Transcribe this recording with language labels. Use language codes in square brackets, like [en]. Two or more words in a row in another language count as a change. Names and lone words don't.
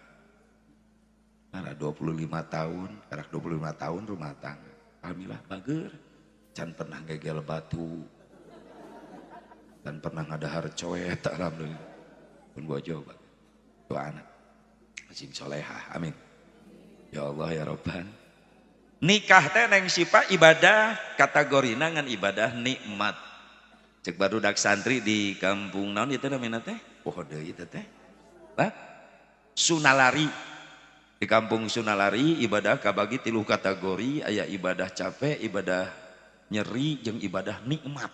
[su] Nara 25 tahun, karak 25 tahun rumah tangga. Alhamdulillah bageur. Can pernah gegel batu dan pernah ngadahar coet alhamdulillah pun bojo dua anak sing solehah [ar] آمين يا الله يا ربنا. [su] Nikah teh Neng Sipa ibadah kategorina ngan ibadah nikmat. Cek barudak santri di kampung naon ieu teh namina teh poho deui teh Sunalari. Di kampung Sunalari ibadah kabagi 3 kategori, aya ibadah capek, ibadah nyeri jeung ibadah nikmat.